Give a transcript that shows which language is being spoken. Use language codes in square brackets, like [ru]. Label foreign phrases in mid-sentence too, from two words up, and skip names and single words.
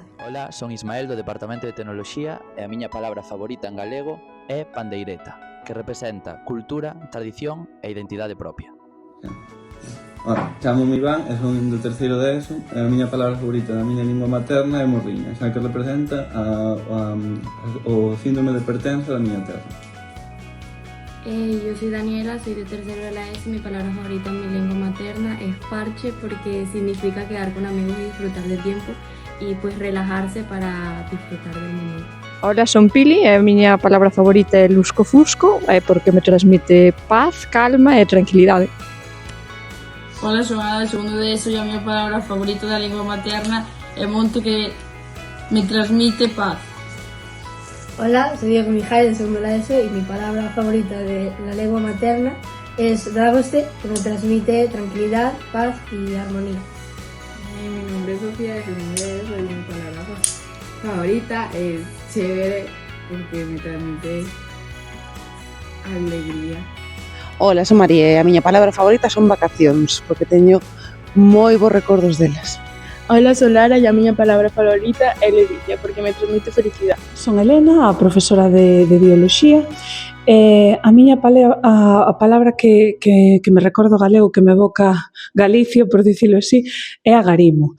[gl] Hola, son Ismael do Departamento de Tecnoloxía e a miña palabra favorita en galego é pandeireta, que representa cultura, tradición e identidade propia. Hola, chamo-me Iván e son do terceiro de ESO e a miña palabra favorita na miña lingua materna é morriña, xa que representa o síndrome de pertenza da miña terra. [es] Yo soy Daniela, soy de tercero de la ESO y mi palabra favorita en mi lengua materna es parche porque significa quedar con amigos y disfrutar del tiempo y pues relajarse para disfrutar del momento. [gl] Hola, son Pili e a miña palabra favorita é lusco-fusco porque me transmite paz, calma e tranquilidade. Hola, son Ada, segundo de ESO e a miña palabra favorita da lingua materna é monte que me transmite paz. [es] Hola, soy Diego Mijail, de segundo de la ESO y mi palabra favorita de la lengua materna es dragoste, que me transmite tranquilidad, paz y armonía. Mi nombre es Sofía, de segundo de ESO y mi palabra favorita es chévere porque me transmite alegría. [gl] Ola, son María e a miña palabra favorita son vacacións, porque teño moi bons recordos delas. Hola, son Lara e a miña palabra favorita é ledicia, porque me transmite felicidade. Son Elena, a profesora de bioloxía, e a miña palabra que me recordo galego, que me evoca Galicia, por dicilo así, é agarimo.